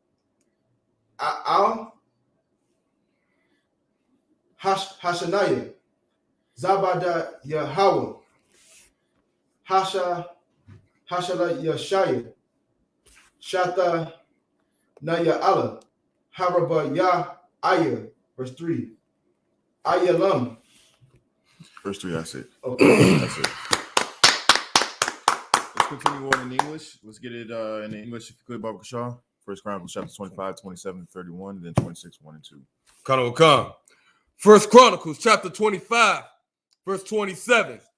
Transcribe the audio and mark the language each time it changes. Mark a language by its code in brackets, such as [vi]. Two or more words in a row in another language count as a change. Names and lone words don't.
[en] Al Hashanaya Zabada Yahawa Hashala Yashaya Shata Naya Allah Haraba Ya Aya, verse 3. Ayalam. Verse 3, that's it. Okay. That's it. Let's continue on in English. Let's get it in English, if you could, Baba Shaw. First Chronicles chapter 25, 27, 31, and then 26, 1 and 2. Come. First Chronicles chapter 25, verse 27.